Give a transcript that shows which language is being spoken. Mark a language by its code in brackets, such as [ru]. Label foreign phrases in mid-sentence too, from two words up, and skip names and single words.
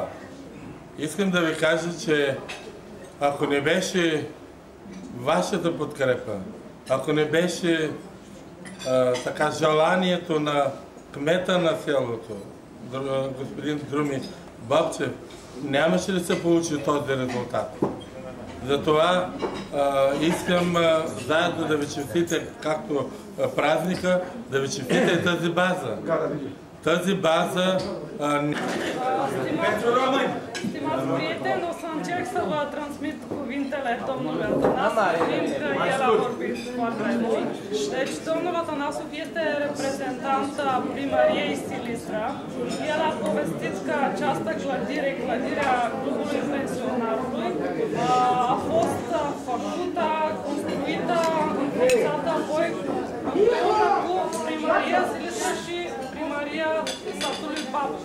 [bg] Искам да ви кажа, че ако не беше вашата подкрепа, ако не беше така желанието на кмета на селото, господин Друми Бобчев, нямаше да се получи този резултат. Затова искам заедно да ви честите, както празника, да ви честите тази база. Тази база... [ro] Stimați prieteni, o să încerc să vă transmit cuvintele domnului Atanasov, fiindcă el a vorbit foarte mult. Deci, domnul Atanasov este reprezentant a primăriei Silistra. El a povestit că această clădire, clădirea Clubului Pensionarului, a fost făcută, construită, înființată apoi împreună cu primăria Silistra și primăria satului Babu.